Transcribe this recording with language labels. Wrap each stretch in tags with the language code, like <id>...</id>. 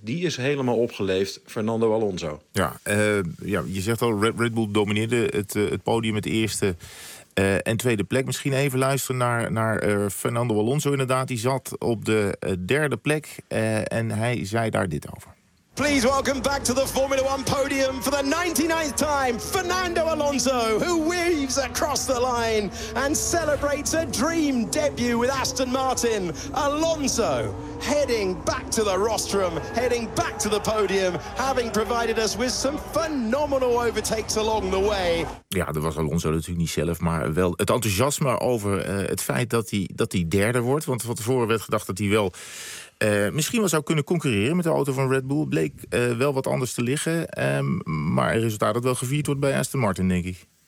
<nl>Die is helemaal opgeleefd, Fernando Alonso. Ja, je zegt al, Red Bull domineerde het podium, het eerste en tweede plek. Misschien even luisteren naar Fernando Alonso inderdaad. Die zat op de derde plek en hij zei daar dit over.</nl> <en>Please welcome back to the Formula One podium for the 99th time, Fernando Alonso, who weaves across the line and celebrates a dream debut with Aston Martin. Alonso heading back to the rostrum, heading back to the podium, having provided us with some phenomenal overtakes along the way.</en> <nl>Ja, dat was Alonso natuurlijk niet zelf, maar wel het enthousiasme over het feit dat hij derde wordt. Want van tevoren werd gedacht dat hij wel misschien wel zou kunnen concurreren met de auto van Red Bull. Bleek wel wat anders te liggen. Maar het resultaat dat wel gevierd wordt bij Aston Martin, denk ik.</nl>